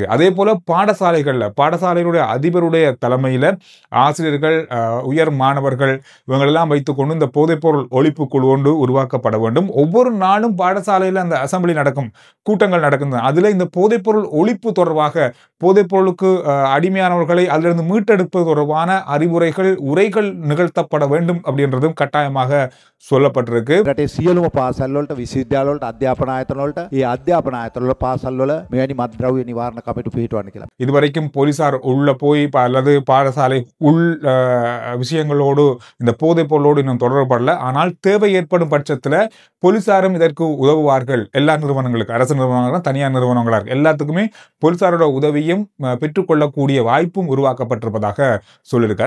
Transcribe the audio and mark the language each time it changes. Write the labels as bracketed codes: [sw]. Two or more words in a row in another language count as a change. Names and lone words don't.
[ta] அதே போல பாடசாலைகளுடைய அதிபருடைய தலைமையில ஆசிரியர்கள், உயர் மாணவர்கள் இவங்களெல்லாம் வைத்துக்கொண்டு இந்த போதைப்பொருள் ஒழிப்பு குழு ஒன்று உருவாக்கப்பட வேண்டும். ஒவ்வொரு நாளும் பாடசாலையில் அந்த அசம்பிளி நடக்கும், கூட்டங்கள் நடக்கும். அதுல இந்த போதைப்பொருள் ஒழிப்பு தொடர்பாக, போதைப்பொருளுக்கு அடிமையானவர்களை அதிலிருந்து மீட்டெடுப்பது தொடர்பான அறிவுரைகள், உரைகள் நிகழ்த்தப்பட வேண்டும் அப்படின்றதும் கட்டாயமாக சொல்லப்பட்டிருக்கு. [si] රටේ සියලුම පාසල් වලට, විශ්වවිද්‍යාල වලට, අධ්‍යාපන ආයතන වලට, මේ අධ්‍යාපන ආයතන වල පාසල් වල මෙවැනි මත්ද්‍රව්‍ය නිවාරණ කමිටු පිහිටවන්න කියලා. [ta] இதுவரைக்கும் போலீசார் உள்ள போய் அல்லது பாடசாலை உள் விஷயங்களோடு இந்த போதைப் பொருளோடு இன்னும் தொடர்படல. ஆனால் தேவை ஏற்படும் பட்சத்துல போலீசாரும் இதற்கு உதவுவார்கள். எல்லா நிறுவனங்களுக்கு, அரசு நிறுவனங்களும் தனியார் நிறுவனங்களாக எல்லாத்துக்குமே போலீசாரோட உதவியும் பெற்றுக்கொள்ளக்கூடிய வாய்ப்பும் உருவாக்கப்பட்டிருப்பதாக சொல்லியிருக்காரு.